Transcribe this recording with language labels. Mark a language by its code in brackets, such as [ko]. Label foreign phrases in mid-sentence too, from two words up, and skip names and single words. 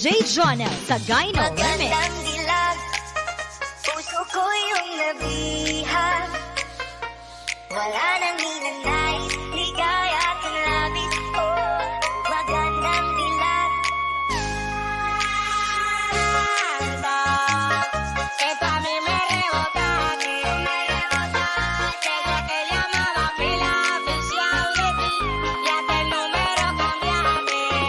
[tl] Jonel sa Gyno Remix. Magandang dilag, puso ko yung nabihag. Wala nang ninanais, ligaya kang labis. Oh, magandang dilag. [es] Que tú a mí me rebotaste, desde que llamaba pila oficial de ti, ya que el número cambiaste.